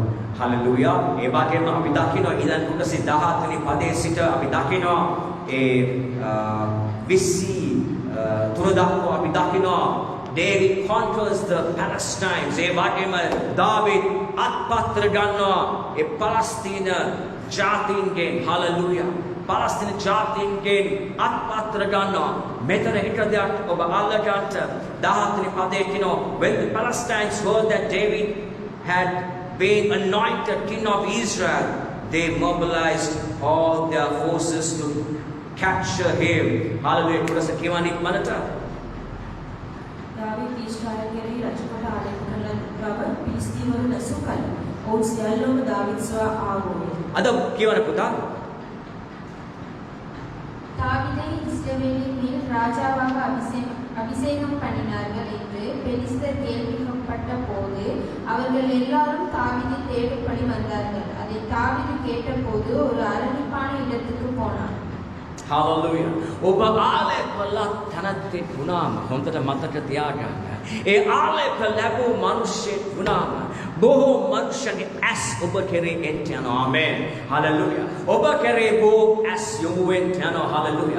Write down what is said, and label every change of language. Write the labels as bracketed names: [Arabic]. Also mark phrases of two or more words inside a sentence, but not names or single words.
[Sinhala] හලෙලුයා. ඒ වගේම අපි දකිනවා ඊළඟ කොටසේ 17 වෙනි පදයේ සිට අපි දකිනවා ඒ 23 දක්වා අපි දකිනවා [English] David conquers the Palestines. [Sinhala] ඒ වගේම දාවිද් අත්පත් කරගන්නවා ඒ පලස්තීන ජාතීන්ගෙන්. හලෙලුයා. පලස්තීන ජාතීන්ගෙන් අත්පත් කරගන්නවා. මෙතන එක දෙයක් ඔබ අල්ලගන්න 17 වෙනි පදයේ කියනවා [English] when the Palestinians heard that David had been anointed king of Israel, they mobilized all their forces to capture him. Hallelujah. [Sinhala] කොටස කියවන්නේ මනට දාවිද් ඊශ්‍රායලයේ රජකොට ආලේප කළ බව පිලිස්තීන්වරු නැසූ කල ඔවුන් සියල්ලම දාවිද් සොයා ආවෝය. අද කියවන පුතා [Tamil] தாவீதை இஸ்ரவேலின் மேல் ராஜாவாக அபிஷேகம் பண்ணினார்கள் என்று பெலிஸ்தர் கேள்விப்பட்ட போது அவர்கள் எல்லாரும் தாவீதை தேடும்படி வந்தார்கள். அதை தாவீது கேட்டபோது ஒரு அரணிப்பான இடத்துக்கு போனான். [English] Hallelujah. [Sinhala] ඔබ ආලේප තනත්තේ වුණාම හොඳට මතක තියාගන්න. ඒ ආලේප ලැබූ මිනිස්සෙක් වුණාම බොහෝ මනුෂ්‍යයන්ගේ ඇස් ඔබ කෙරේ එන්ට යනවා. ආමේන්. හලෙලුයා. ඔබ කෙරේ බොහෝ ඇස් යොමු වෙන්ට යනවා. හලෙලුයා.